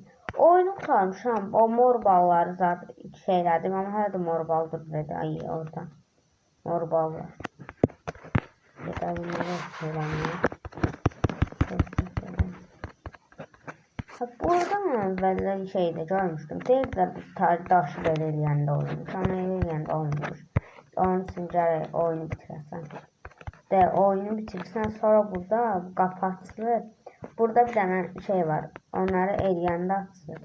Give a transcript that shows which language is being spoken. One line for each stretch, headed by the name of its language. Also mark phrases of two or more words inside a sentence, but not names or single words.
Turkish: Oyunu kurtarmışam. O mor balları zaten şeylerdim ama her de mor baldır dedi. Ay orada. Mor ballar. Ya da bunları söylemiyor.
Azerbaijani: Buradan əvvəllər şeydə görmüşdüm. Deyirlər daşı belə eləyəndə olmuş. Amma eləyəndə olmuş. Onun üçün gərək oyunu bitirəsən. Oyunu bitirsən, sonra burada qapı açılır. Burada bir dənə şey var. Onları eləyəndə açılır.